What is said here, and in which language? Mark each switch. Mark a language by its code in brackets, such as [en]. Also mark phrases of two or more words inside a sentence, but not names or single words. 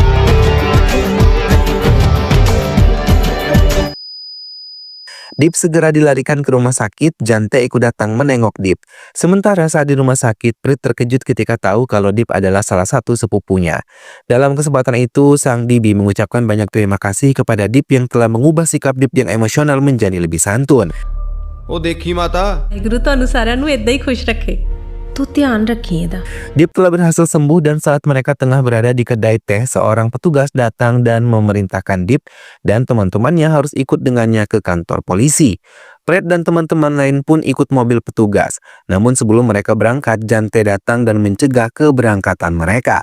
[id] Dip segera dilarikan ke rumah sakit. Jante ikut datang menengok Dip. Sementara saat di rumah sakit, Prit terkejut ketika tahu kalau Dip adalah salah satu sepupunya. Dalam kesempatan itu, sang Dibi mengucapkan banyak terima kasih kepada Dip yang telah mengubah sikap Dip yang emosional menjadi lebih santun. [pa] ਉਹ ਦੇਖੀ ਮਾਤਾ ਗੁਰੂ ਤੁਹਾਨੂੰ ਸਾਰਿਆਂ ਨੂੰ ਇਦਾਂ ਹੀ ਖੁਸ਼ ਰੱਖੇ ਤੂੰ ਧਿਆਨ ਰੱਖੀਂ ਏਦਾਂ। [id] Dip telah berhasil sembuh dan saat mereka tengah berada di kedai teh, seorang petugas datang dan memerintahkan Dip dan teman-temannya harus ikut dengannya ke kantor polisi. Fred dan teman-teman lain pun ikut mobil petugas. Namun sebelum mereka berangkat, Jante datang dan mencegah keberangkatan mereka.